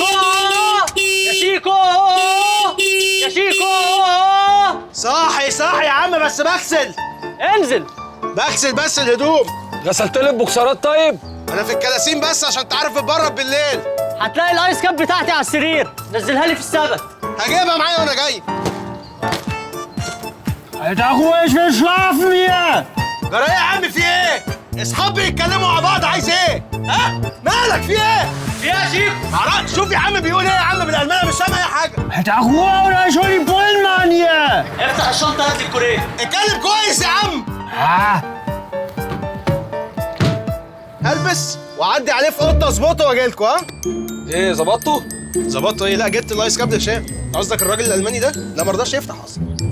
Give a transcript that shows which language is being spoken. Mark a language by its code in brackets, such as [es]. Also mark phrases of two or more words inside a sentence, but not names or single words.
[ar] يا شيكو! يا شيكو! صاحي يا عم بس بغسل. انزل. بغسل بس الهدوم. غسلت لي البوكسرات طيب؟ انا في الكلاسين بس عشان انت عارف بتبرد بالليل. هتلاقي [en] the ice cap [ar] بتاعتي على السرير، نزلها لي في السبت. هجيبها معايا وانا جاي. [de] Alter ruhig, wir schlafen hier! [ar] جرى ايه يا عم في ايه؟ اصحابي يتكلموا مع بعض عايز ايه؟ ها؟ مالك في ايه؟ في ايه يا شيخ؟ معرفش. شوف يا عم بيقول ايه يا عم بالالماني مش سامع اي حاجه. [de] Alter Ruhe oder ich hol die Bullen Mann hier! [ar] افتح الشنطه هات لي الكوريه. اتكلم كويس يا عم. هلبس واعدي عليه في اوضه اظبطه واجي لكم. ها؟ ايه ظبطته؟ ظبطته ايه؟ لا جبت [en] the ice cap [ar] هشام. قصدك الراجل الالماني ده؟ لا ما رضاش يفتح اصلا.